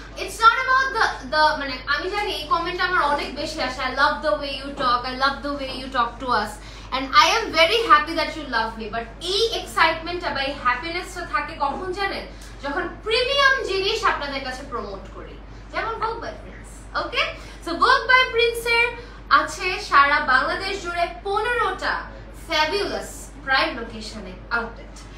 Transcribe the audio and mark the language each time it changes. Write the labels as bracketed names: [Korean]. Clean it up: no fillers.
[English] It's not about the [Bangla] মানে আমি জানি এই কমেন্ট আমার অনেক বেশি আসে। [English] I love the way you talk, I love the way you talk to us, and I am very happy that you love me. [Bangla] But এই excitement বা এই হ্যাপিনেসটা থাকে কখন জানেন? যখন প্রিমিয়াম জিনিস আপনাদের কাছে প্রমোট করি, যেমন Vogue by Prince। Okay, so Vogue by Prince এর আছে সারা বাংলাদেশ জুড়ে 15টা ফ্যাবুলাস প্রাইম লোকেশনে আউটলেট।